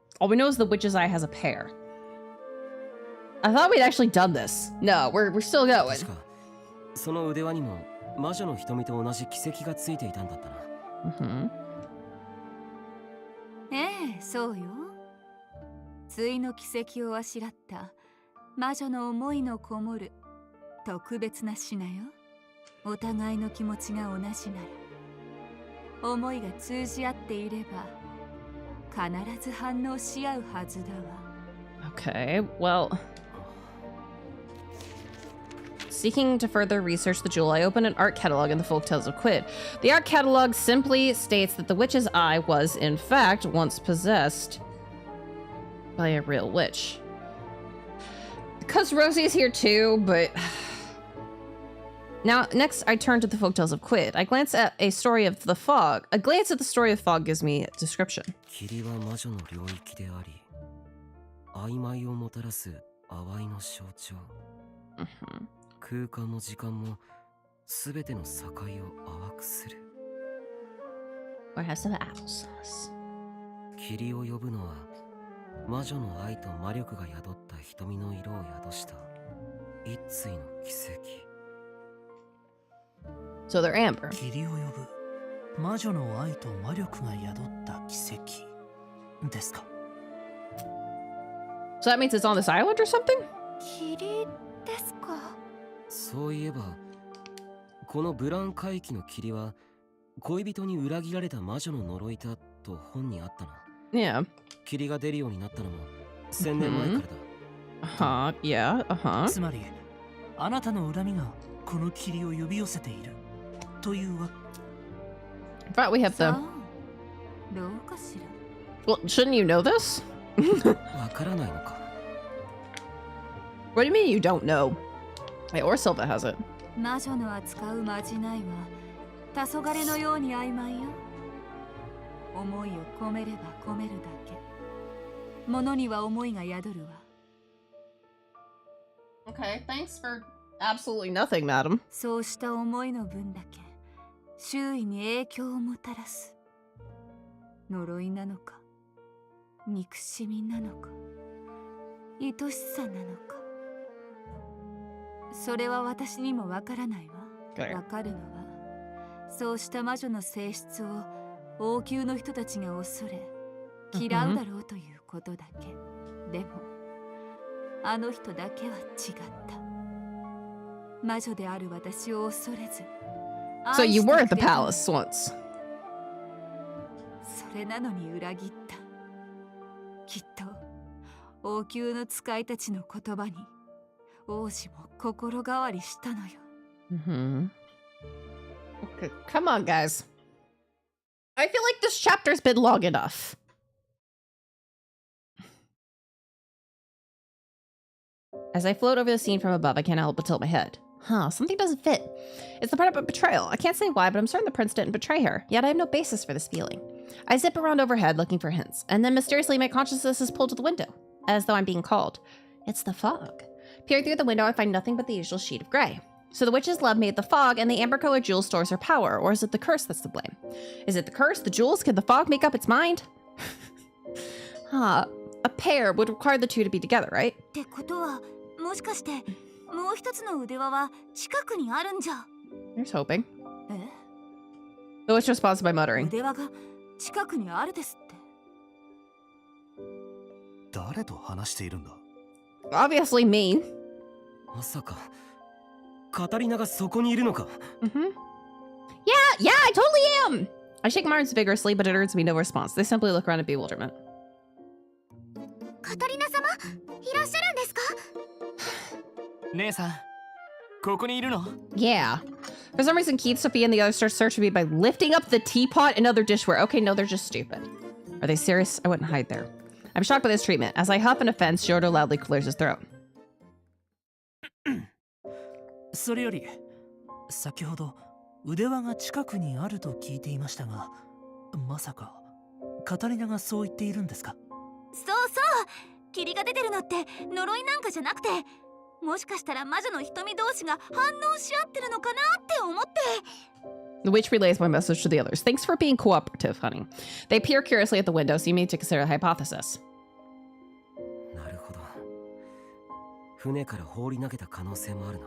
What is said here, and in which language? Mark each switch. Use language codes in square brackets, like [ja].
[en] All we know is the witch's eye has a pair. I thought we'd actually done this. No, we're still going. [ja] 確かその腕輪にも魔女の瞳と同じ奇跡がついていたんだったな。ええ、そうよ。対の奇跡をあしらった魔女の思いのこもる特別な品よ。お互いの気持ちが同じなら、思いが通じ合っていれば必ず反応し合うはずだわ。 [en] Okay, well... Seeking to further research the jewel, I opened an art catalog in the Folktales of Quid. The art catalog simply states that the witch's eye was, in fact, once possessed by a real witch. Because Rosie's here too, but... Now, next I turn to the Folktales of Quid. I glance at a story of the fog. A glance at the story of fog gives me a description. [ja] 霧は魔女の領域であり、曖昧をもたらす淡いの象徴。空間も時間もすべての境を淡くする。 [en] Or has some applesauce. [ja] 霧を呼ぶのは魔女の愛と魔力が宿った瞳の色を宿した一対の奇跡。 [en] So they're amber. [ja] 霧を呼ぶ魔女の愛と魔力が宿った奇跡ですか。 [en] So that means it's on this island or something? [ja] 霧ですか。そういえばこのブラン海域の霧は恋人に裏切られた魔女の呪いだと本にあったな。 [en] Yeah. [ja] 霧が出るようになったのも1000年前からだ。 [en] Yeah, [ja] つまりあなたの恨みがこの霧を呼び寄せているというわ。 [en] But we have [ja] さ [en] the. [ja] あどうかしら。 [en] Well, shouldn't you know this? [ja] わからないのか。 [en] What do you mean you don't know? Hey, or Silva has it. [ja] 魔女の扱うまじないは黄昏のように曖昧よ。思いを込めれば込めるだけ。物には思いが宿るわ。 [en] Okay, thanks for absolutely nothing, madam. [ja] そうした思いの分だけ周囲に影響をもたらす。呪いなのか、憎しみなのか、愛しさなのか。それは私にもわからないわ。わかるのは、そうした魔女の性質を王宮の人たちが恐れ、嫌うだろうということだけ。でも、あの人だけは違った。魔女である私を恐れず。 [en] So you were at the palace once. [ja] それなのに裏切った。きっと王宮の使いたちの言葉に王子も心変わりしたのよ。 [en] Okay, come on, guys. I feel like this chapter's been long enough. As I float over the scene from above, I can't help but tilt my head. Huh, something doesn't fit. It's the part about betrayal. I can't say why, but I'm certain the prince didn't betray her. Yet I have no basis for this feeling. I zip around overhead looking for hints, and then mysteriously my consciousness is pulled to the window, as though I'm being called. It's the fog. Peering through the window, I find nothing but the usual sheet of gray. So the witch's love made the fog, and the amber-colored jewel stores her power, or is it the curse that's to blame? Is it the curse, the jewels? Can the fog make up its mind? A pair would require the two to be together, right? [ja] ってことは、もしかしてもう一つの腕輪は近くにあるんじゃ。 [en] Here's hoping. [ja] え？ [en] The witch responds by muttering. [ja] 腕輪が近くにあるですって。誰と話しているんだ？ [en] Obviously me. [ja] まさかカタリナがそこにいるのか。 [en] Yeah, I totally am! I shake my arms vigorously, but it earns me no response. They simply look around in bewilderment. [ja] カタリナ様、いらっしゃるんですか？姉さん、ここにいるの？ [en] Yeah. For some reason, Keith, Sophia, and the others start searching me by lifting up the teapot and other dishware. Okay, no, they're just stupid. Are they serious? I wouldn't hide there. I'm shocked by this treatment. As I huff in offense, Giordo loudly clears his throat. [ja] それより、先ほど腕輪が近くにあると聞いていましたが、まさかカタリナがそう言っているんですか？そうそう、霧が出てるのって呪いなんかじゃなくて、もしかしたら魔女の瞳同士が反応し合ってるのかなって思って。 [en] The witch relays my message to the others. Thanks for being cooperative, honey. They peer curiously at the window, seeming to consider the hypothesis. [ja] なるほど。船から放り投げた可能性もあるな。